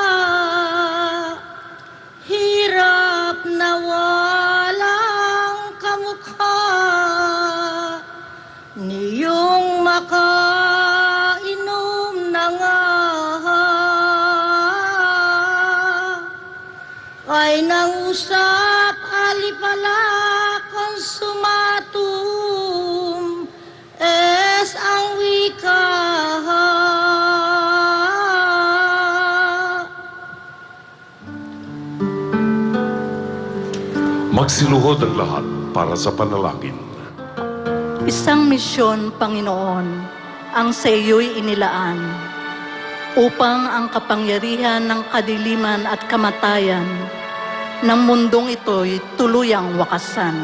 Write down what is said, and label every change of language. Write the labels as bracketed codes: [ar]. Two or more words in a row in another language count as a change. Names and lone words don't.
[tl] hirap na walang kamukha, niyong makainom na nga ay nangusap alipala [la] consumatum es [tl] ang wika. Magsiluhod ang lahat para sa panalangin. Isang misyon, Panginoon, ang sa iyo'y inilaan upang ang kapangyarihan ng kadiliman at kamatayan ng mundong ito'y tuluyang wakasan.